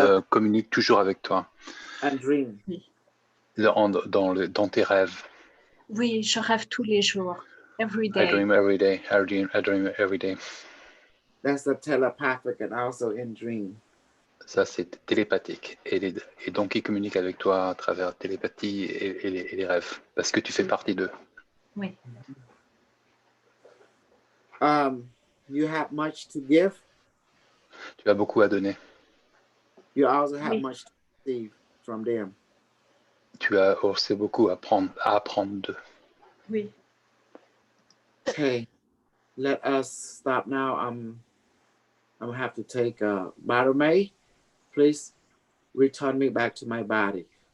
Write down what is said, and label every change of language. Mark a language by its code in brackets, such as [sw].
[fr] communique toujours avec toi [en] And dream. [fr] dans tes rêves. Oui, je rêve tous les jours. [en] Every I day. dream every day. I dream every day. That's a telepathic and also in dream. [fr] Ça, c'est télépathique. Et donc, ils communiquent avec toi à travers télépathie et les rêves, parce que tu fais partie d'eux. Oui. [en] You have much to give. [fr] Tu as beaucoup à donner. [en] You also have [fr] Oui. [en] much to receive from them. [fr] Tu as aussi beaucoup à apprendre d'eux. Oui. [en] Okay, let us stop now. I'm gonna have to take Bottle May. Please return me back to my body.